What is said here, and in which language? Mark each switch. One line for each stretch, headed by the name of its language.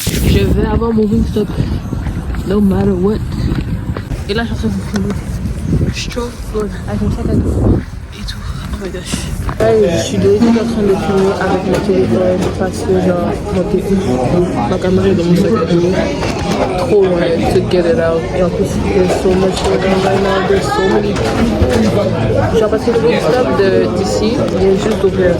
French: Je vais avoir mon Wingstop,
English: no matter what.
French: Et là, je suis en train de filmer. Stroke food avec mon sac à dos et tout.
English: Oh my gosh.
French: Hey, je suis déjà en train de filmer avec mon téléphone parce que genre ma caméra est dans mon sac à dos. Trop loin
English: to get it out.
French: Et en plus,
English: there's so much going on right now. There's so many people.
French: Genre parce que le Wingstop d'ici, il est juste ouvert.